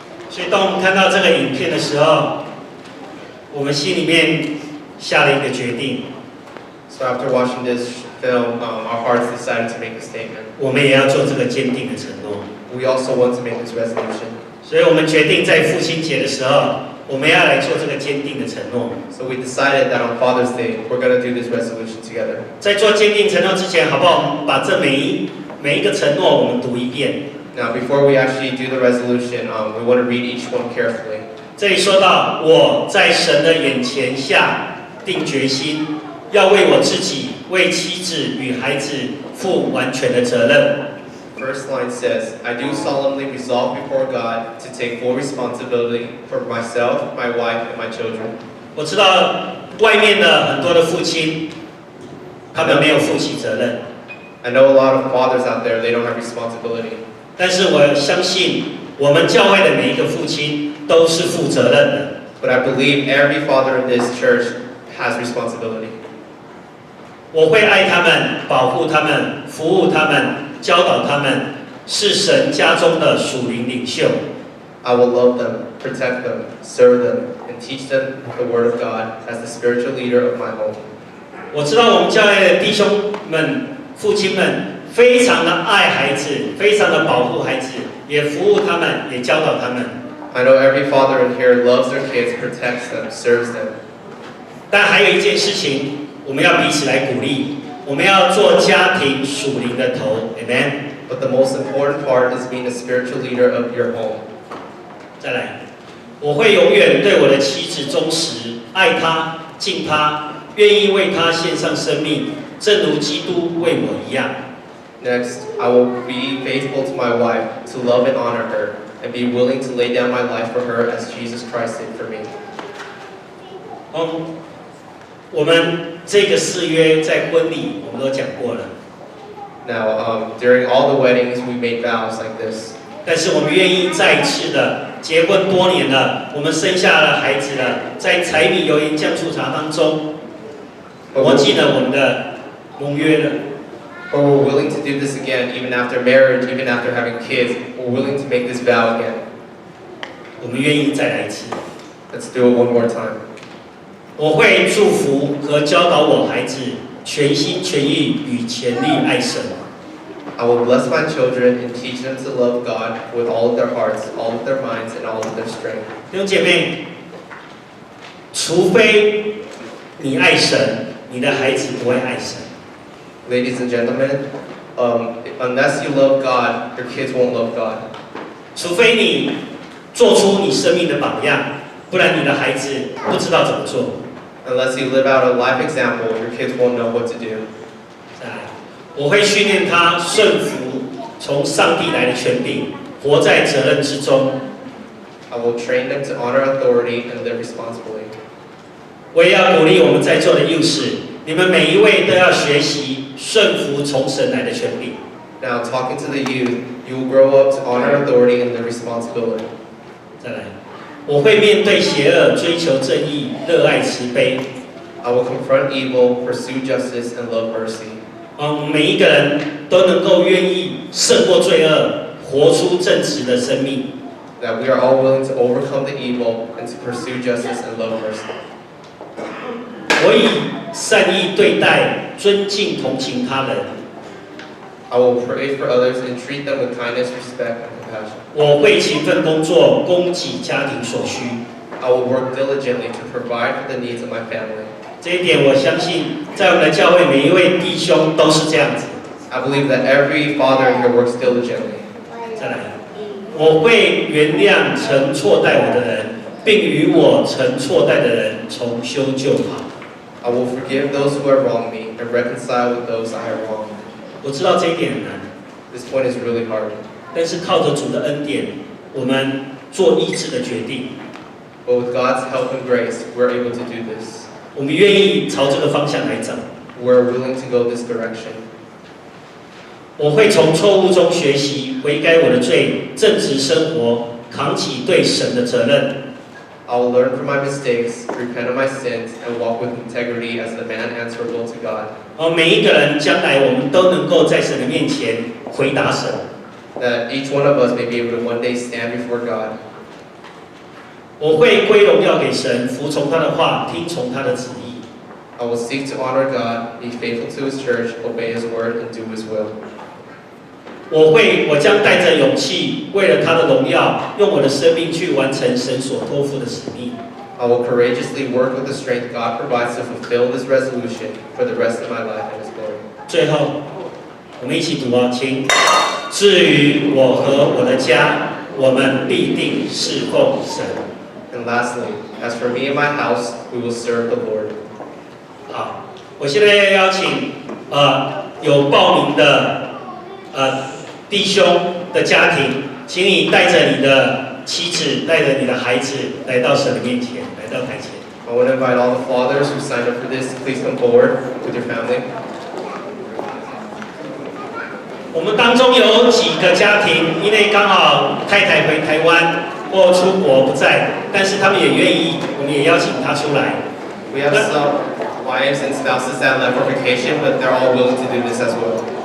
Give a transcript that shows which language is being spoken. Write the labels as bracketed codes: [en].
[zh] 所以，当我们看到这个影片的时候，我们心里面下了一个决定， [en] So after watching this film, our hearts decided to make a statement. [zh] 我们也要做这个坚定的承诺。 [en] We also want to make this resolution. [zh] 所以我们决定在父亲节的时候，我们要来做这个坚定的承诺。 [en] So we decided that on Father's Day, we're going to do this resolution together. [zh] 在做坚定承诺之前，好不好？我们把这每一个承诺我们读一遍。 [en] Now, before we actually do the resolution, we want to read each one carefully. [zh] 这里说到，我在神的眼前下定决心，要为我自己、为妻子与孩子负完全的责任。 [en] First line says, I do solemnly resolve before God to take full responsibility for myself, my wife, and my children. [zh] 我知道外面的很多的父亲，他们没有负起责任， [en] I know a lot of fathers out there, they don't have responsibility. [zh] 但是我相信我们教会的每一个父亲都是负责任的。 [en] But I believe every father in this church has responsibility. [zh] 我会爱他们，保护他们，服务他们，教导他们，是神家中的属灵领袖。 [en] I will love them, protect them, serve them, and teach them the word of God as the spiritual leader of my home. [zh] 我知道我们教会的弟兄们、父亲们非常的爱孩子，非常的保护孩子，也服务他们，也教导他们。 [en] I know every father in here loves their kids, protects them, serves them. [zh] 但还有一件事情，我们要彼此来鼓励，我们要做家庭属灵的头 ，Amen。 [en] But the most important part is being a spiritual leader of your home. [zh] 再来，我会永远对我的妻子忠实，爱她、敬她，愿意为她献上生命，正如基督为我一样。 [en] Next, I will be faithful to my wife, to love and honor her, and be willing to lay down my life for her as Jesus Christ did for me. [zh] 我们这个誓约在婚礼我们都讲过了， [en] Now, during all the weddings, we made vows like this. [zh] 但是我们愿意再一次的结婚多年了，我们生下了孩子了，在柴米油盐酱醋茶当中，我记得我们的盟约了。 [en] But we're willing to do this again, even after marriage, even after having kids. We're willing to make this vow again. [zh] 我们愿意再来一次。 [en] Let's do it one more time. [zh] 我会祝福和教导我孩子全心全意与全力爱神。 [en] I will bless my children and teach them to love God with all of their hearts, all of their minds, and all of their strength. [zh] 弟兄姐妹，除非你爱神，你的孩子不会爱神。 [en] Ladies and gentlemen, unless you love God, your kids won't love God. [zh] 除非你做出你生命的榜样，不然你的孩子不知道怎么做。 [en] Unless you live out a life example, your kids won't know what to do. [zh] 再来，我会训练他顺服从上帝来的权柄，活在责任之中。 [en] I will train them to honor authority and live responsibly. [zh] 我也要鼓励我们在座的幼士，你们每一位都要学习顺服从神来的权柄。 [en] Now, talking to the youth, you will grow up to honor authority and live responsibility. [zh] 再来，我会面对邪恶，追求正义，热爱慈悲。 [en] I will confront evil, pursue justice, and love mercy. [zh] 每一个人都能够愿意胜过罪恶，活出正直的生命。 [en] That we are all willing to overcome the evil and to pursue justice and love mercy. [zh] 我以善意对待、尊敬、同情他人。 [en] I will pray for others and treat them with kindness, respect, and compassion. [zh] 我会勤奋工作，供给家庭所需。 [en] I will work diligently to provide for the needs of my family. [zh] 这一点，我相信在我们的教会每一位弟兄都是这样子。 [en] I believe that every father here works diligently. [zh] 再来，我会原谅曾错待我的人，并与我曾错待的人重修旧好。 [en] I will forgive those who have wronged me and reconcile with those I have wronged. [zh] 我知道这一点很难， [en] This point is really hard. [zh] 但是靠着主的恩典，我们做医治的决定。 [en] But with God's help and grace, we're able to do this. [zh] 我们愿意朝这个方向来走。 [en] We're willing to go this direction. [zh] 我会从错误中学习，悔改我的罪，正直生活，扛起对神的责任。 [en] I will learn from my mistakes, repent of my sins, and walk with integrity as the man answerable to God. [zh] 每一个人将来我们都能够在神的面前回答神。 [en] That each one of us may be able to one day stand before God. [zh] 我会归荣耀给神，服从他的话，听从他的旨意。 [en] I will seek to honor God, be faithful to His church, obey His word, and do His will. [zh] 我将带着勇气，为了他的荣耀，用我的生命去完成神所托付的使命。 [en] I will courageously work with the strength God provides to fulfill this resolution for the rest of my life in His glory. [zh] 最后，我们一起读啊，请。至于我和我的家，我们必定侍奉神。 [en] And lastly, as for me and my house, we will serve the Lord. [zh] 好，我现在要邀请有报名的弟兄的家庭，请你带着你的妻子，带着你的孩子来到神的面前，来到台前。 [en] I want to invite all the fathers who signed up for this to please come forward with your family. [zh] 我们当中有几个家庭，因为刚好太太回台湾或出国不在，但是他们也愿意，我们也邀请他出来。 [en] We have some wives and spouses that left for vacation, but they're all willing to do this as well.